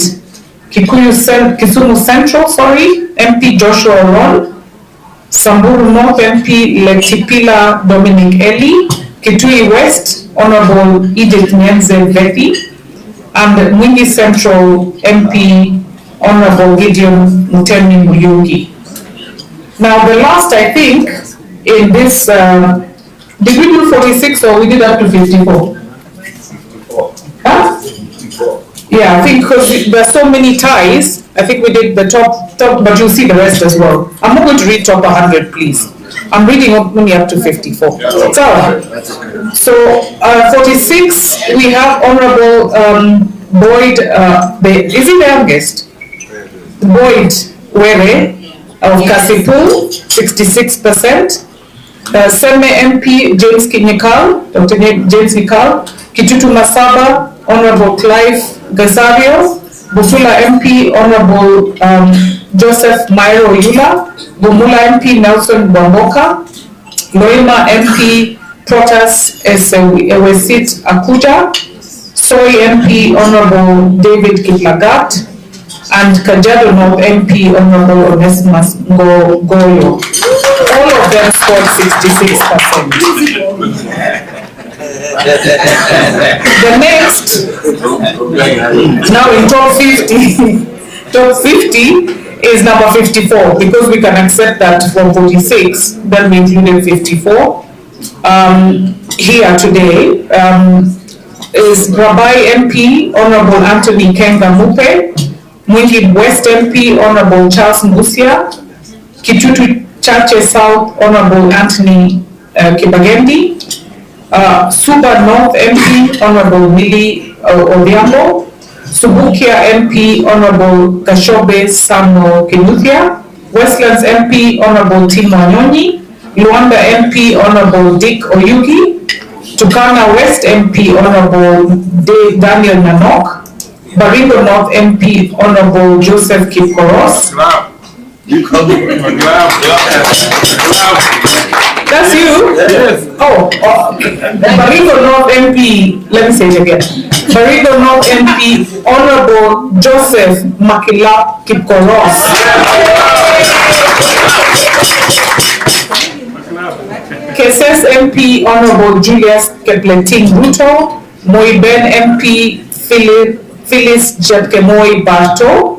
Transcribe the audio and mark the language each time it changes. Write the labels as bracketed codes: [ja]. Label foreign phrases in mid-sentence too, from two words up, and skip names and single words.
[en] Kisumu Central, MP Joshua Ron. Samburu North MP Letipila Dominic Eli. Kitui West, Honorable Edith Nyenze Vethi. And Mwingi Central MP, Honorable Gideon Mutemi Muyugi. Now the last, I think, in this, did we do 46 or we did up to 54? 54. Huh? 54. Yeah, I think because there's so many ties, I think we did the top, but you'll see the rest as well. I'm not going to read top 100, please. I'm reading only up to 54. It's all right. So 46, we have Honorable Boyd, is he the youngest? Boyd Were of Kasipu, 66%. Seme MP James Kinyikal, Dr. James Nikal. Kitutu Masaba, Honorable Clive Gazario. Bufula MP, Honorable Joseph Mairo Yula. Bumula MP Nelson Bwamboka. Loima MP Protas Ewesit Akuja. Soy MP Honorable David Kiplagat. And Kajiado North MP Honorable Onesimus Goyo. All of them scored 66%. The next, now in top 50, top 50 is number 54, because we can accept that from 46, then we included 54. Here today is Rabai MP Honorable Anthony Kenga Mupe. Mwingi West MP Honorable Charles Mbusia. Kitutu Chache South Honorable Anthony Kibagendi. Suba North MP Honorable Millie Odhiambo. Subukia MP Honorable Kashobe Samuel Kinuthia. Westlands MP Honorable Timo Anyonyi. Luanda MP Honorable Dick Oyugi. Turkana West MP Honorable Daniel Nanok. Baringo North MP Honorable Joseph Kipkoros. That's you? Yes. Oh, Baringo North MP, let me say it again. Baringo North MP Honorable Joseph Makila Kipkoros. Keses MP Honorable Julius Kepleting Ruto. Moiben MP Phyllis Jepkemoi Bato.